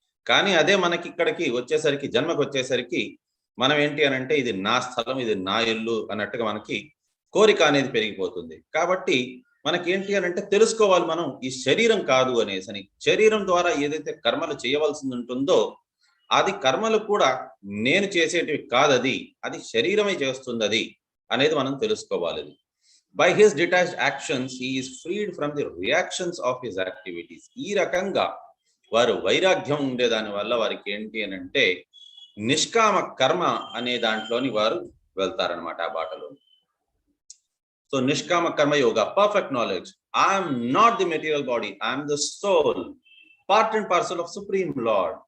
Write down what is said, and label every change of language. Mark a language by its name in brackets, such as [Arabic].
[Telugu] కానీ అదే మనకి ఇక్కడికి వచ్చేసరికి జన్మకు వచ్చేసరికి మనం ఏంటి అని అంటే ఇది నా స్థలం, ఇది నా ఇల్లు అన్నట్టుగా మనకి కోరిక అనేది పెరిగిపోతుంది. కాబట్టి మనకి ఏంటి అని అంటే తెలుసుకోవాలి మనం ఈ శరీరం కాదు అనేసి. శరీరం ద్వారా ఏదైతే కర్మలు చేయవలసింది ఉంటుందో అది కర్మలు కూడా నేను చేసేటివి కాదది, అది శరీరమే చేస్తుంది అది అనేది మనం తెలుసుకోవాలి. [English] By his detached actions, he is freed from the reactions of his activities. [Telugu] ఈ రకంగా వారు వైరాగ్యం ఉండేదాని వల్ల వారికి ఏంటి అని అంటే నిష్కామ కర్మ అనే దాంట్లోని వారు వెళ్తారనమాట ఆ బాటలో. [English] So nishkama karma yoga, perfect knowledge. I'm not the material body, I'm the soul, part and parcel of supreme lord.